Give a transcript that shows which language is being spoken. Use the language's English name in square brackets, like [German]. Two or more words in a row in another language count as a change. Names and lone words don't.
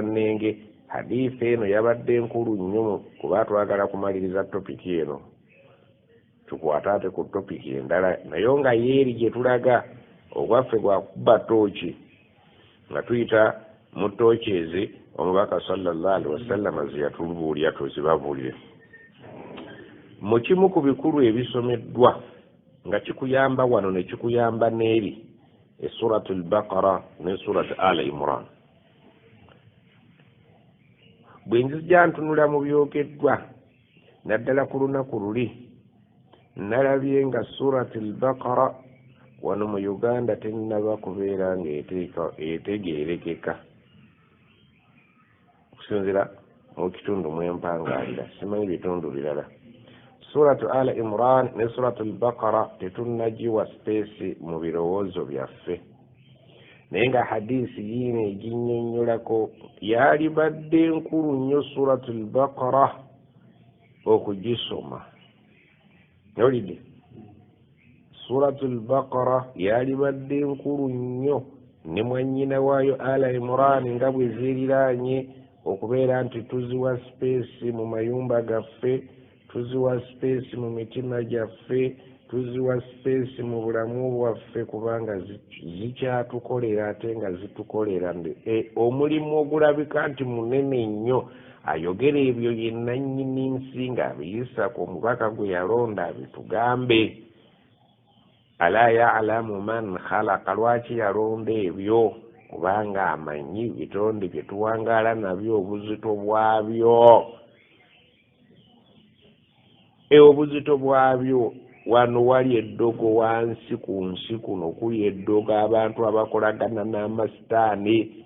[Ganda] nnenge hadiisi eno yabadde nkulu nnyo kuba twagala kumaliriza topiki eno tukwate ate ku topiki endala naye nga yeeri gye tulaga obwaffe bwakuba tooki nga tuyita mu tooki ezi omubaka [Arabic] صلى الله عليه وسلم [Ganda] ze yatubuulira tuzibabuulire mu kimu ku bikulu ebisomeddwa nga kikuyamba wano ne kikuyamba n'eri esuratu al-Baqara ne suratu al-Imran bwe nzija ntunula mu byogeddwa naddala ku lunaku luli nalabye nga surati al-Baqara wano mu Uganda tennaba kubeera ng'etegeerekeka okusinziira mu kitundu mwempangaalira, simanyi bitundu birala. Suratu Al Imran ne suratu al-Baqara tetunnagiwa space mu birowoozo byaffe, naye nga hadisi yiino eginnyonnyolako yalibadde nkulu nnyo suratu al-Baqara okugisoma. Nolidde suratu al-Baqara yalibadde nkulu nnyo, ne mwannyina waayo Al Imran nga bwe zeeriraanye okubeera nti tuziwa space mu mayumba gaffe, tuziwa space mu mitima gyaffe, tuziwa space mu bulamu bwaffe, kubanga zikyatukolera ate nga zitukolera omulimu ogulabika nti munene nnyo. Ayogera ebyo ye nannyini nsi ng'abiyisa ku mubaka gwe yalonda abitugambe. [Arabic] ألا يعلم من خلق, [Ganda] lwaki yalonda ebyo? Kubanga amanyi bitonde bye tuwangaala nabyo obuzito bwabyo. Obuzito bwabyo wano wali eddogo wansi ku nsi kuno, kuli eddogo abantu abakolagana n'amasitaani.